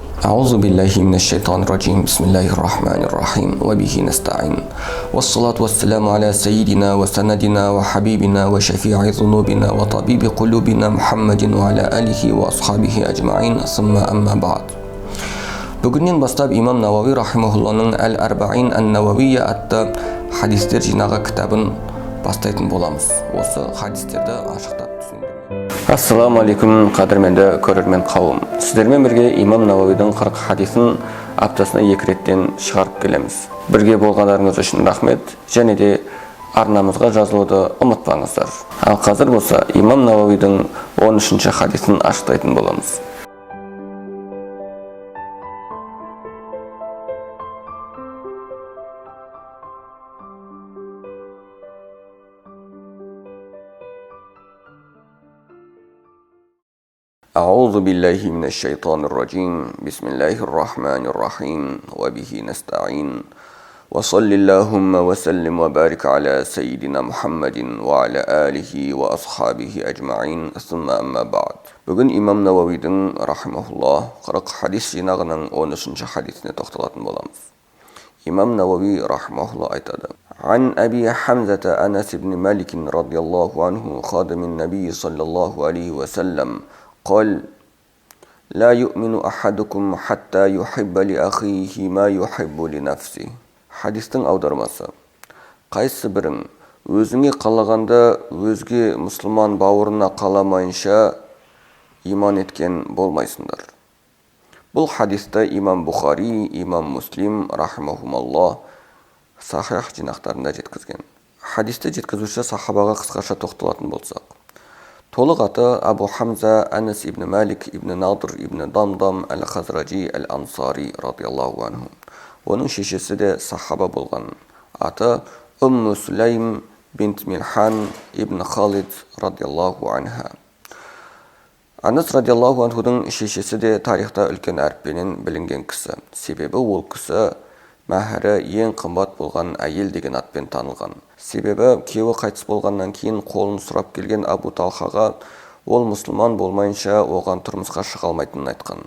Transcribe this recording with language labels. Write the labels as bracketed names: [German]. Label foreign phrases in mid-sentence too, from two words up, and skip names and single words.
[Arabic] أعوذ بالله من الشيطان الرجيم بسم الله الرحمن الرحيم وبه نستعين والصلاة والسلام على سيدنا وسندنا وحبيبنا وشفيع ذنوبنا وطبيب قلوبنا محمد وعلى آله وأصحابه أجمعين ثم أما بعد. [Kazakh] Бүгіннен бастап имам Науави рахимахулланың Әл-Арбаин Ан-Науавия атты хадистер жинағы кітабын бастайтын боламыз. Осы хадистерді ашықтап түсіндірмек. [Arabic] السلام عليكم, [Kazakh] қадірменді көрермен қауым. Сіздермен бірге имам Науавидің 40 хадисін аптасына 2 реттен шығарып келеміз. Бірге болғандарыңыз үшін рахмет, және де арнамызға жазылуды ұмытпаңыздар. Ал қазір болса имам Науавидің 13-ші хадисін ашықтайтын боламыз. [Arabic] أعوذ بالله من الشيطان الرجيم بسم الله الرحمن الرحيم وبه نستعين وصل اللهم وسلم وبارك على سيدنا محمد وعلى آله وأصحابه أجمعين ثم أما بعد. [Kazakh] Бүгін имам Науавидің рахимахуллах 40 хадис жинағының 13-ші хадисіне тоқталатын боламыз. Имам Науави рахимахуллах айтады: [Arabic] عن أبي حمزة أنس بن مالك رضي الله عنه خادم النبي صلى الله عليه وسلم قال لا يؤمن أحدكم حتى يحب لأخيه ما يحب لنفسه. [Kazakh] Хадистің аудармасы: қайсы бірің өзіңе қалағанда өзге мұсылман бауырына қаламайынша иман еткен болмайсыңдар. Бұл хадисті имам Бухари, имам Муслим рахимахумаллах сахих жинақтарында жеткізген. Хадисті жеткізуші сахабаға қысқаша тоқталатын болсақ, толық аты Абу Хамза Анас ибн Малик ибн Надр ибн Дамдам әл-Хазраджи әл-Ансари [Arabic] رضي الله عنه. [Kazakh] Оның шешесі де сахаба болған. Аты Умму Сулайм бинт Милхан ибн Халид [Arabic] رضي الله عنها. [Kazakh] Анас [Arabic] رضي الله عنه [Kazakh] шешесі де тарихта үлкен әріппенен білінген кісі. Себебі ол кісі мәһәрі ең қымбат болған әйел деген атпен танылған. Себебі күйеуі қайтыс болғаннан кейін қолын сұрап келген Абу Талхаға ол мұсылман болмайынша оған тұрмысқа шыға алмайтынын айтқан.